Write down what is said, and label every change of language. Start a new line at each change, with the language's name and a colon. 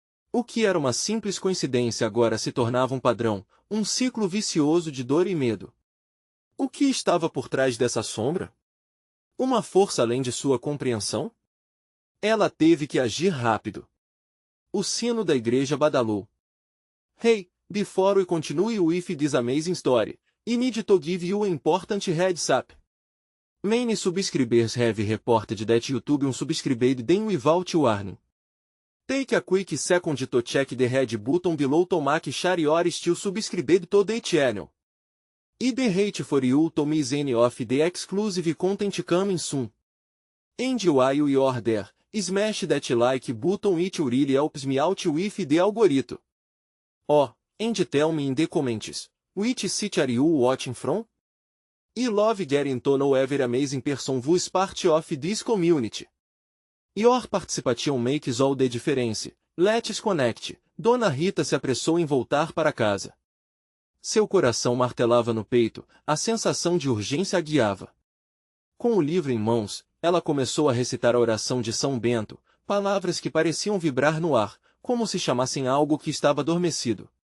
Portuguese: O que era uma simples coincidência agora se tornava um padrão, um ciclo vicioso de dor e medo. O que estava por trás dessa sombra? Uma força além de sua compreensão? Ela teve que agir rápido. O sino da igreja badalou.
English: "Hey, before we continue with this amazing story, I need to give you an important heads up. Many subscribers have reported that YouTube unsubscribed them without warning. Take a quick second to check the red button below to make sure you are still subscribed to the channel. I be hate for you to miss any of the exclusive content coming soon. And while you are there, smash that like button, it really helps me out with the algorithm. Oh, and tell me in the comments, which city are you watching from? I love getting to know every amazing person who's part of this community. Your participation makes all the difference. Let's connect."
Portuguese: Dona Rita se apressou em voltar para casa. Seu coração martelava no peito, a sensação de urgência a guiava. Com o livro em mãos, ela começou a recitar a oração de São Bento, palavras que pareciam vibrar no ar, como se chamassem algo que estava adormecido.